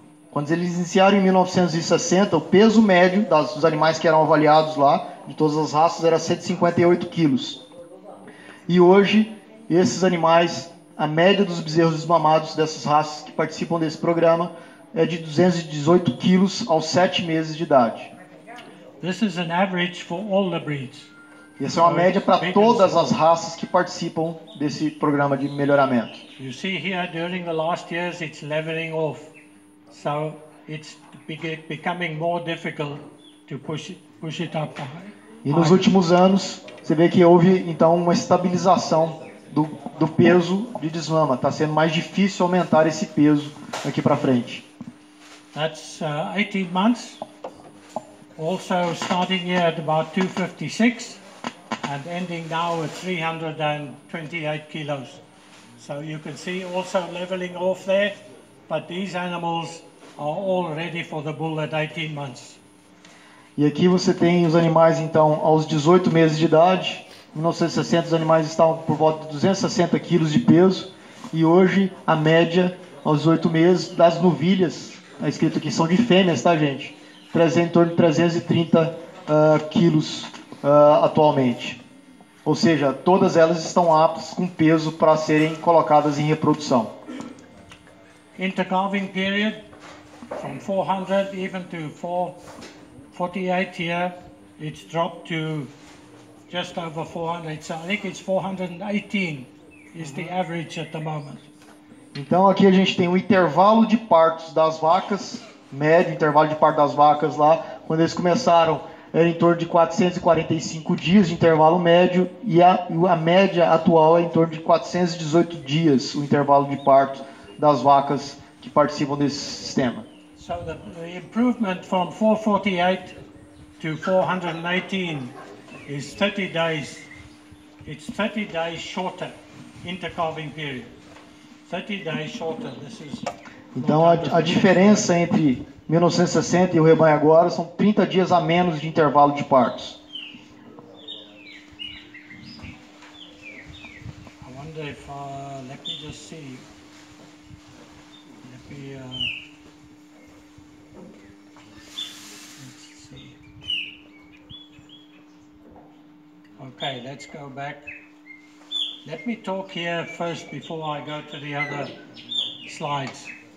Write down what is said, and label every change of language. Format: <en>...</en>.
<pt>Quando eles iniciaram em 1960, o peso médio dos animais que eram avaliados lá, de todas as raças, era 158 quilos. E hoje, esses animais, a média dos bezerros desmamados dessas raças que participam desse programa é de 218 quilos aos 7 meses de idade.</pt> <en>This is an average for all the breeds.</en> <pt>Essa é uma média para todas as raças que participam desse programa de melhoramento.</pt> <en>You see here, during the last years, it's leveling off. So it's becoming more difficult to push it up high.</en> <pt>E nos últimos anos, você vê que houve então uma estabilização do peso de desmama. Está sendo mais difícil aumentar esse peso aqui para frente.</pt> <en>That's 18 months. Also starting here at about 256 and ending now at 328 kilos. So you can see also leveling off there, but these animals are all ready for the bull at 18 months.</en> <pt>E aqui você tem os animais então aos 18 meses de idade. Em 1960 os animais estavam por volta de 260 quilos de peso e hoje a média aos 18 meses das novilhas, está escrito aqui, são de fêmeas, tá, gente? Em torno de 330 quilos atualmente. Ou seja, todas elas estão aptas com peso para serem colocadas em reprodução.</pt> <en>Intercalving period from 400 even to 448 here, it's dropped to just over 400. So I think it's 418 is the average at the moment.</en> <pt>Então aqui a gente tem o intervalo de partos das vacas, médio intervalo de parto das vacas lá, quando eles começaram era em torno de 445 dias de intervalo médio e a média atual é em torno de 418 dias o intervalo de parto das vacas que participam desse sistema.</pt> <en>So the improvement from 448 to 418 is 30 days. It's 30 days shorter intercalving period. 30 days shorter. This is</en> <pt>então a diferença entre 1960 e o rebanho agora são 30 dias a menos de intervalo de partos.</pt> <en>I wonder if let me just see. Let me let's see. Okay, let's go back. Let me talk here first before I go to the other slides.</en>